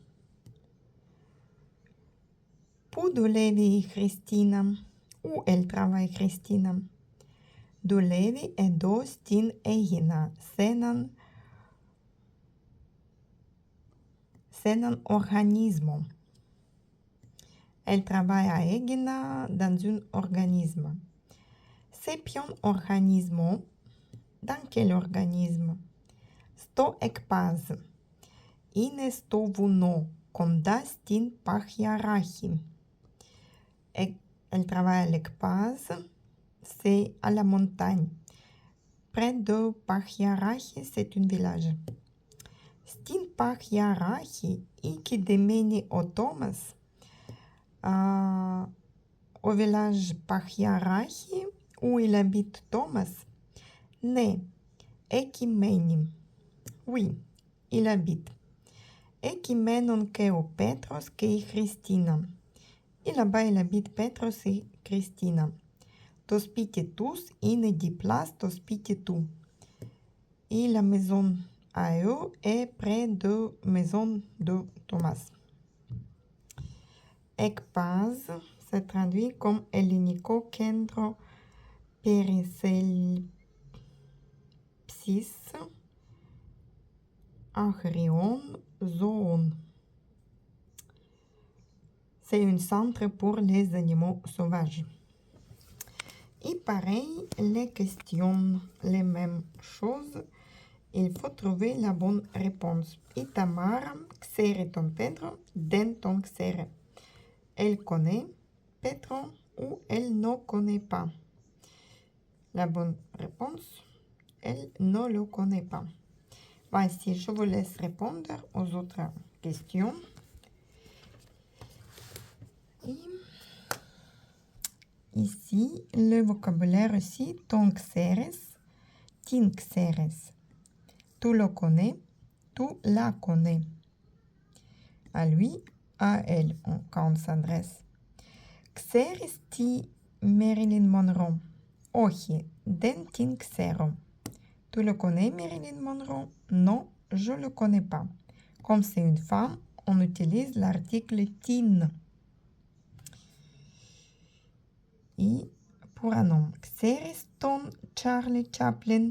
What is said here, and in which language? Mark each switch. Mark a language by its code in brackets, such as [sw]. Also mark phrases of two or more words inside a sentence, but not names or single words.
[el] Πού δουλεύει η Χριστίνα? [fr] Où elle travaille Χριστίνα? [el] Δουλεύει εδώ στην Αίγινα, σε έναν οργανισμό. [fr] Elle travaille à Aegina dans un organisme. [el] C'est ποιον οργανισμό? [fr] Dans quel organisme? [el] Στο ΕΚΠΑΖ. Είναι στο βουνό, κοντά στην Παχιαράχη. [fr] Elle travaille à l'ECPAZ, c'est à la montagne. Près de Παχιαράχη, c'est un village. [el] Στην Παχιαράχη, εκεί δεμένει ο Τόμας. [fr] Au village Παχιαράχη, où il habite Thomas. [el] Ναι, εκεί μένει. [fr] Oui, il habite. [el] Εκεί μένουν και ο Πέτρος και η Χριστίνα. [fr] Et là-bas, il habite Πέτρος et Christina. [el] Το σπίτι τους είναι δίπλα στο σπίτι του. [fr] Et la maison à eux est près de maison de Thomas. ΕΚΠΑΖ se traduit comme [el] Ελληνικό Κέντρο Περιθέλψης Αγριών Ζώων. [fr] C'est un centre pour les animaux sauvages. Et pareil, les questions, les mêmes choses. Il faut trouver la bonne réponse. Itamar, [el] ξέρει τον Pedro, δεν τον ξέρει. [fr] Elle connaît Pedro ou elle ne connaît pas. La bonne réponse, elle ne le connaît pas. Voici, je vous laisse répondre aux autres questions. Et ici, le vocabulaire aussi, [el] τον ξέρεις, την ξέρεις. [fr] Tu le connais, tu la connais. À lui, à elle, quand on s'adresse. [el] Ξέρεις τι Marilyn Monroe? Όχι, δεν την ξέρω. [fr] Tu le connais, Marilyn Monroe? Non, je le connais pas. Comme c'est une femme, on utilise l'article tin. Et pour un homme, [el] ξέρεις τον Charlie Chaplin?